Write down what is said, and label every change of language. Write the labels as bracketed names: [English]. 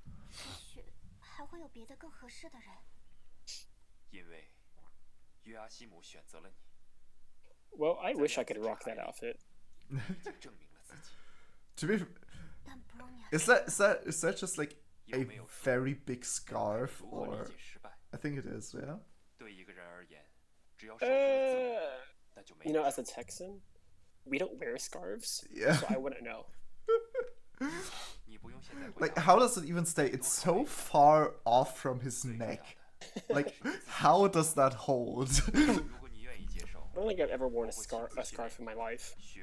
[Chinese] 也许还会有别的更合适的人。因为约阿西姆选择了你。 [English] Well, I wish I could rock that outfit. [Chinese] 已经证明了自己。 [English] To be, is that just like a very big scarf, or I think it is, yeah. [Chinese] 对一个人而言，只要守住了自我，那就没。 [English] You know, as a Texan, we don't wear scarves, Yeah. so I wouldn't know. Like, how does it even stay? It's so far off from his neck. Like, how does that hold? I don't think I've ever worn a scarf in my life.